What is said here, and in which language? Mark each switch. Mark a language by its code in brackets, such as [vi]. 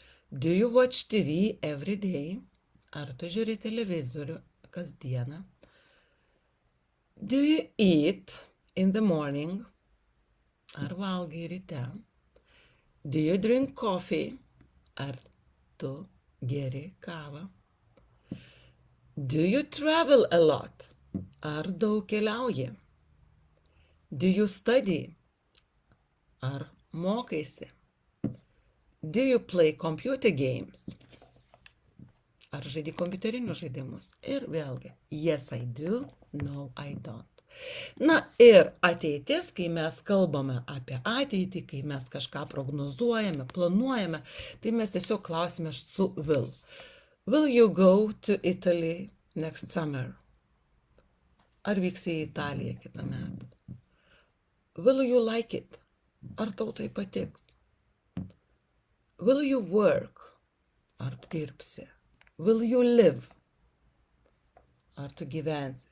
[en] Do you watch TV every day? [lt] Ar tu žiūri televizorių kasdieną? [en] Do you eat in the morning? [lt] Ar valgai ryte? [en] Do you drink coffee? [lt] Ar tu geri kavą? [en] Do you travel a lot? [lt] Ar daug keliauji? [en] Do you study? [lt] Ar mokaisi? [en] Do you play computer games? [lt] Ar žaidi kompiuterinius žaidimus? Ir vėlgi, [en] yes I do, no I don't. [lt] Na ir ateitis, kai mes kalbame apie ateitį, kai mes kažką prognozuojame, planuojame, tai mes tiesiog klausime su will. [en] Will you go to Italy next summer? [lt] Ar vyksi į Italiją kitą metą? [en] Will you like it? [lt] Ar tau tai patiks? [en] Will you work? [lt] Ar tu dirbsi? [en] Will you live? [lt] Ar tu gyvensi?